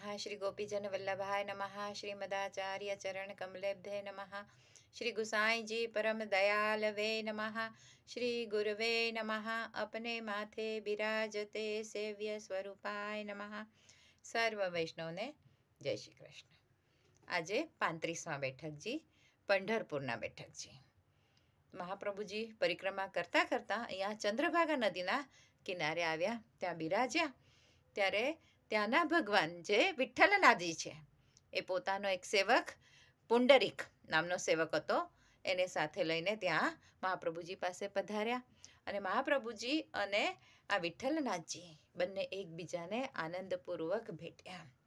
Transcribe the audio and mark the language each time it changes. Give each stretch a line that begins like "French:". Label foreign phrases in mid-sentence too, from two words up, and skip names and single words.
Sanskrit: श्री गोपीजन वल्लभाय नमः। श्रीमदाचार्य चरण कमलेभ्ये नमः। श्री गुसाई जी परम दयालवे नमः। श्री गुरुवे नमः।
Hindi: अपने माथे बिराजते
Sanskrit: सेव्य स्वरूपाय नमः।
Gujarati: સર્વ વૈષ્ણવ ને જય શ્રી કૃષ્ણ। આજે 35મા બેઠકજી પંઢરપુરના બેઠકજી મહાપ્રભુજી પરિક્રમા કરતા કરતા અહીંયા ચંદ્રભાગા નદીના કિનારે આવ્યા, ત્યાં બિરાજ્યા ત્યારે ત્યાંના ભગવાન જે વિઠ્ઠલનાથજી છે એ પોતાનો એક સેવક પુંડરીક નામનો સેવક હતો એને સાથે લઈને ત્યાં મહાપ્રભુજી પાસે પધાર્યા અને મહાપ્રભુજી અને આ વિઠ્ઠલનાથજી બંને એકબીજાને આનંદપૂર્વક ભેટ્યા.